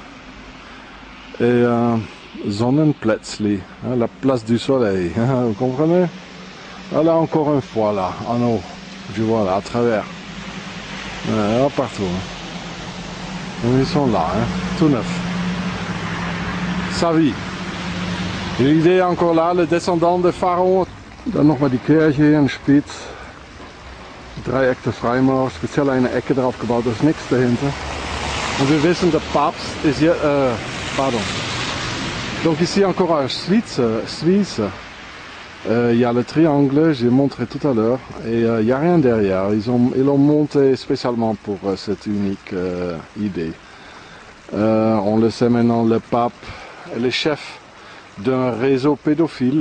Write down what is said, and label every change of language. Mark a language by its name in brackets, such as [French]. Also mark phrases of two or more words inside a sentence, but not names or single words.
[French] Et Sonnenplätzli, hein, la place du soleil, hein, vous comprenez? Voilà encore une fois là, en haut, je vois là, à travers. Ouais, partout. Hein. Ils sont là, hein, tout neuf. Ça vit. L'idée encore là, le descendant de Pharaon. [Dutch] Dan nog maar [German] die Kirche hier in Spitz. Dreieck der Freimaur, speziell eine Ecke drauf gebaut, da ist nichts dahinter. Und wir wissen, der Papst ist hier, [French] pardon. Donc ici encore à Suisse, il y a le triangle, j'ai montré tout à l'heure, et il n'y a rien derrière. Ils l'ont monté spécialement pour cette unique idée. On le sait maintenant, le pape est le chef d'un réseau pédophile.